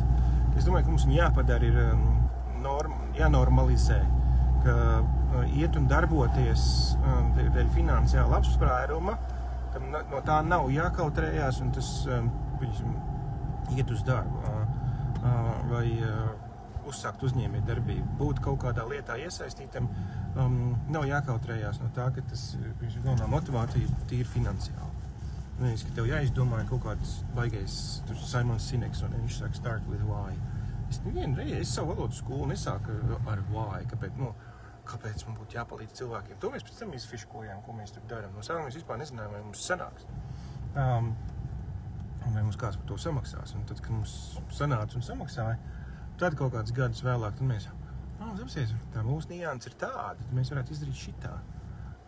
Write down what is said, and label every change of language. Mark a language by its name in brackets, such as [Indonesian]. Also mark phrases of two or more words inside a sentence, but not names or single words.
[Latvian] Es domāju, ka mums jāpadara ir jānormalizē, ka iet un darboties dēļ finansiāla apsprēruma, no tā nav jākautrējās un tas iet uz darbu vai uzsākt uzņēmējdarbību. Būt kaut kādā lietā iesaistītam nav jākautrējās no tā, ka tas galvenā motivācija tīri finansiāli. Nevis, ka tev jāizdomāja kaut kāds baigais Simons Sineks, un viņš saka [English] start with why. [Latvian] Es nevienu reizi, es savu valodu skolu nesāku ar why, kāpēc man būtu jāpalīdz cilvēkiem. To mēs pēc tam izfiškojām, ko mēs tur darām. No sākumā mēs vispār nezinājām, vai mums sanāks. Un vai mums kāds par to samaksās. Un tad, kad mums sanāca un samaksāja, tad kaut kāds gadus vēlāk, tad mēs, tā mūsu nianses ir tāda, tad mēs varētu izdarīt šitā.